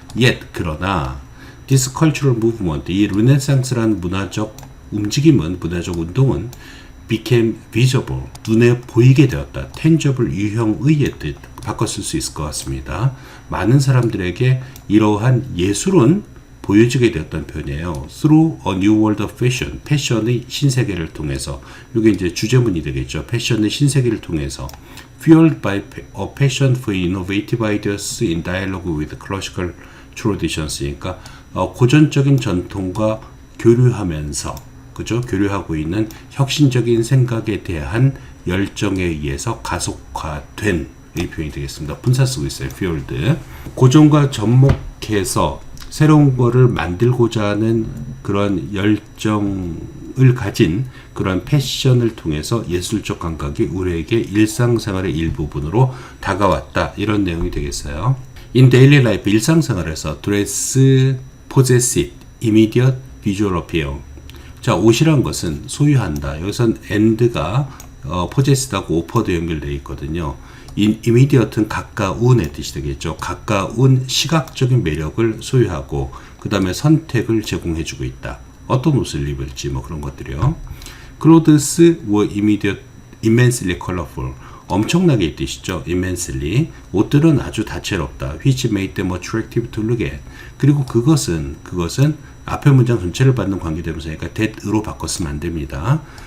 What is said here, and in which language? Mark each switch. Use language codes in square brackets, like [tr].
[ko] Yet, 그러나 [en] this cultural movement, [ko] 이 르네상스라는 문화적 움직임은, 문화적 운동은 [en] became visible, [ko] 눈에 보이게 되었다. tangible, 유형의 뜻 바꿔 쓸 수 있을 것 같습니다. 많은 사람들에게 이러한 예술은 보여지게 되었던 표현이에요. [en] Through a new world of fashion, [ko] 패션의 신세계를 통해서, 이게 이제 주제문이 되겠죠. 패션의 신세계를 통해서, [en] fueled by a passion for innovative ideas in dialogue with classical traditions. [ko] 그러니까 고전적인 전통과 교류하면서, 그죠? 교류하고 있는 혁신적인 생각에 대한 열정에 의해서 가속화된 이 표현이 되겠습니다. 분사 쓰고 있어요. fueled. 고전과 접목해서 새로운 거를 만들고자 하는 그런 열정을 가진 그런 패션을 통해서 예술적 감각이 우리에게 일상생활의 일부분으로 다가왔다. 이런 내용이 되겠어요. [en] In daily life, [ko] 일상생활에서 [en] dress possess it, immediate visual appeal. [ko] 자, 옷이란 것은 소유한다. 여기선 and가 possessed하고 offered 연결되어 있거든요. immediate는 가까운의 뜻이 되겠죠. 가까운 시각적인 매력을 소유하고 그 다음에 선택을 제공해주고 있다. 어떤 옷을 입을지 뭐 그런 것들이요. [en] Clothes were immensely colorful. [ko] 엄청나게 이 뜻이죠. immensely. 옷들은 아주 다채롭다. [en] which made them attractive to look at. [ko] 그리고 그것은 앞에 문장 전체를 받는 관계대명사니까 that으로 바꿨으면 안 됩니다.